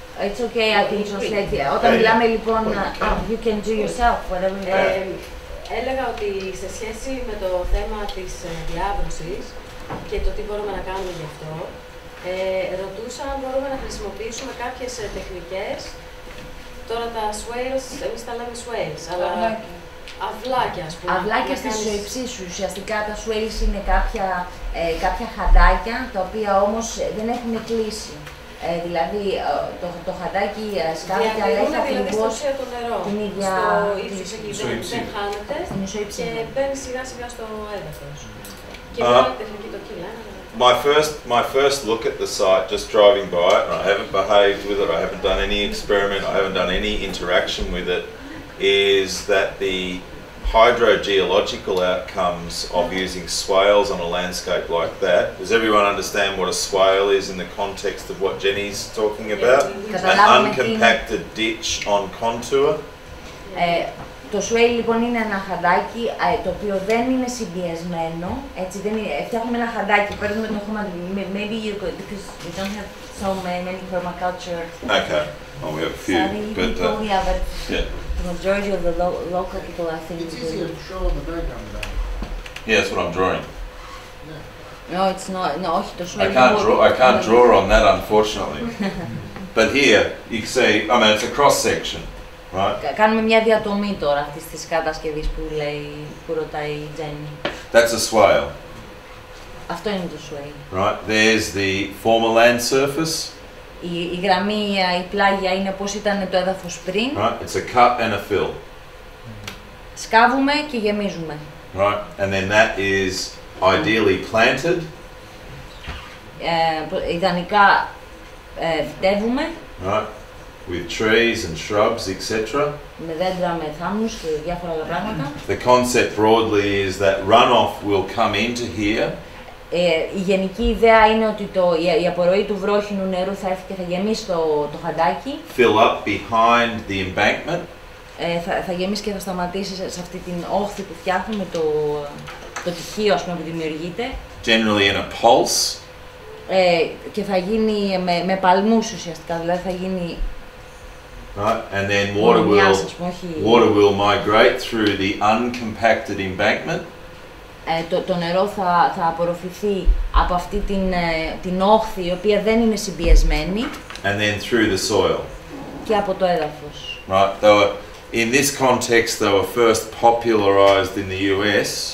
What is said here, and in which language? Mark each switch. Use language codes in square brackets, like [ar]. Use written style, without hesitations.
[en] It's okay, I can translate it. [el] Όταν μιλάμε λοιπόν, [en] you can do yourself, whatever you want. [el] Έλεγα ότι σε σχέση με το θέμα της διάβρωσης και το τι μπορούμε να κάνουμε γι' αυτό, ρωτούσα αν μπορούμε να χρησιμοποιήσουμε κάποιες τεχνικές. Τώρα τα swales, εμείς τα λέμε swales, αλλά αυλάκια, ας πούμε. Αυλάκια στις ισοϊψείς σου. Ουσιαστικά τα swales είναι κάποια χαντάκια, τα οποία όμως δεν έχουν κλείσει. Δηλαδή το χαντάκι σκάβεται, αλλά έχει ακριβώς την ίδια... Στο ύψος εκεί δεν χάνεται και μπαίνει σιγά σιγά στο έδαφος. Και με άλλη τεχνική το κύλα. [en] My first look at the site, just driving by it, and I haven't behaved with it, I haven't done any experiment, I haven't done any interaction with it, is that the hydrogeological outcomes of using swales on a landscape like that. Does everyone understand what a swale is in the context of what Jenny's talking about? An uncompacted ditch on contour. [el] Το swale λοιπόν είναι ένα χαντάκι το οποίο δεν είναι συμπιεσμένο, έτσι, φτιάχνουμε ένα χαντάκι, παίρνουμε το χώμα, [en] maybe you could, because we don't have so many permaculture. Okay, well we have a few, but the majority of the local people, I think, it's easier to show on the diagram. Yeah, that's what I'm drawing. No, it's not. No, το swale. I can't draw on that, unfortunately. But here, you can see, I mean, it's a cross section. Right. [el] Κάνουμε μια διατομή τώρα αυτής της κατασκευής που ρωτάει η Jenny. [en] That's a swale. [el] Αυτό είναι το swale. [en] Right. There's the former land surface. [el] η γραμμή, η πλάγια είναι πώς ήταν το έδαφος πριν. [en] Right? It's a cut and a fill. [el] Σκάβουμε και γεμίζουμε. [en] Right? And then that is ideally planted. [el] Ιδανικά φυτεύουμε. [en] Right? With trees and shrubs, etc. [el] Με δέντρα, με θάμνους και διάφορα άλλα πράγματα. [en] The concept broadly is that runoff will come into here. [el] Η γενική ιδέα είναι ότι η απορροή του βρόχινου νερού θα έρθει και θα γεμίσει το χαντάκι. [en] Fill up behind the embankment. [el] Θα γεμίσει και θα σταματήσει σε αυτή την όχθη που φτιάχνουμε, το τυχείο ας πούμε, που δημιουργείται. [en] Generally in a pulse. [el] Και θα γίνει με παλμούς ουσιαστικά, δηλαδή θα γίνει. [en] Right, and then water will migrate through the uncompacted embankment. [el] Το νερό θα απορροφηθεί από αυτή την όχθη η οποία δεν είναι συμπιεσμένη. [en] And then through the soil. [el] Και από το έδαφος. [en] Right, in this context they were first popularized in the US.